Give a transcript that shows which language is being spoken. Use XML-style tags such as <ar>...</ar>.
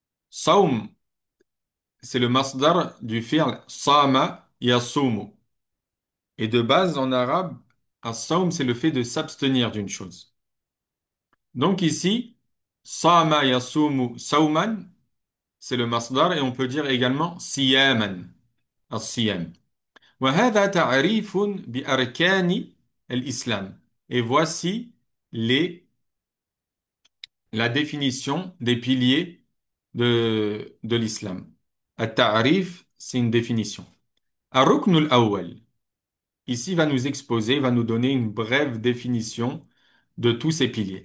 <fr>Sawm, c'est le masdar du fi'l sama yasumu. Et de base, en arabe, as-sawm, c'est le fait de s'abstenir d'une chose. Donc ici, sama yasumu sawman, c'est le masdar, et on peut dire également siyaman, as-siyam.</fr> <ar>وهذا تعريف بأركان الإسلام.</ar> <fr>Et voici les la définition des piliers de l'islam. At-ta'rif, c'est une définition.</fr> <ar>Ar-rukn al-awwal,</ar> <fr>ici va nous exposer, va nous donner une brève définition de tous ces piliers.</fr>